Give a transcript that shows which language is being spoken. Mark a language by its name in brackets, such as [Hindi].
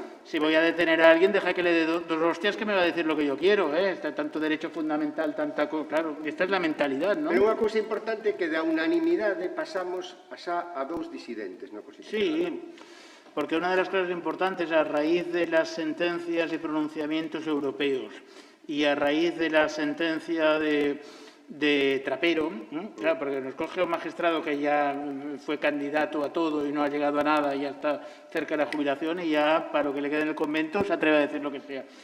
[Spanish] Si voy a detener a alguien, deja que le dé dos hostias que me va a decir lo que yo quiero. Está tanto derecho fundamental, claro, esta es la mentalidad, ¿no? [Galician] Pero unha cousa importante que da unanimidade pasamos a dous disidentes, non? [Spanish] Sí, porque una de las cosas importantes, a raíz de las sentencias y pronunciamientos europeos y a raíz de la sentencia de Trapero, claro, porque nos coge un magistrado que ya fue candidato a todo y no ha llegado a nada y ya está cerca de la jubilación y ya para lo que le quede en el convento se atreve a decir lo que sea.